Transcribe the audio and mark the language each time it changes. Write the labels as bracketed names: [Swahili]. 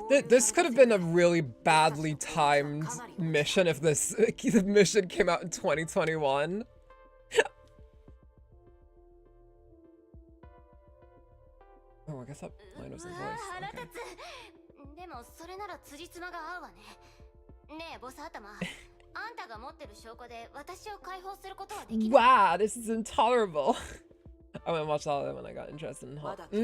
[English] This could have been a really badly timed mission if this mission came out in 2021. Oh, I guess that line was in voice. Okay. [Japanese] でもそれなら辻褄が合うわね。ねえボス頭、あんたが持ってる証拠で私を解放することはできる。 [English] Wow, this is intolerable. I went and watched all of them when I got interested in Hall.